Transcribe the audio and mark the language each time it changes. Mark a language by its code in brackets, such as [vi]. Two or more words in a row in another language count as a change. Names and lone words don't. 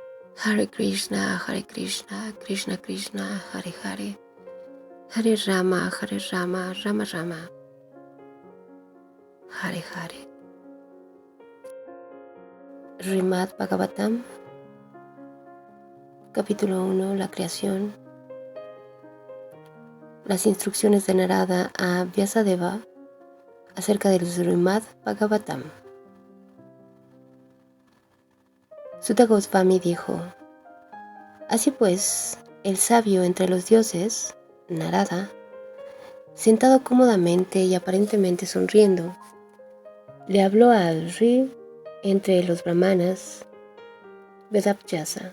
[es] Hare Krishna, Krishna Krishna, Hare Hare, Hare Rama, Rama Rama, Hare Hare. Srimad Bhagavatam, capítulo 1, la creación. Las instrucciones de Narada a Vyasadeva acerca del Srimad Bhagavatam. Sutta Goswami dijo: Así pues, el sabio entre los dioses, Narada, sentado cómodamente y aparentemente sonriendo, le habló a Sri entre los brahmanas, Vedabhyasa.